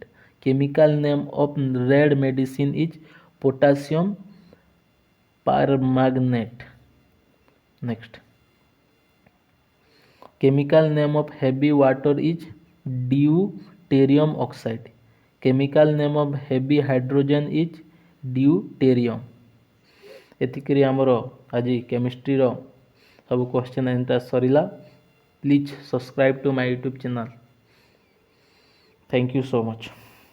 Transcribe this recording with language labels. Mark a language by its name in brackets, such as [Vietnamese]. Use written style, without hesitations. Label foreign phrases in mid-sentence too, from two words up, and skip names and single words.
[English] Chemical name of red medicine is potassium permanganate. Next. Chemical name of heavy water is deuterium oxide. Chemical name of heavy hydrogen is deuterium. [Odia] ଏତିକିରେ ଆମର ଆଜି କେମିଷ୍ଟ୍ରିର ସବୁ କ୍ୱେଶ୍ଚନ୍ ଏନ୍ତା ସରିଲା. [English] Please subscribe to my YouTube channel. Thank you so much.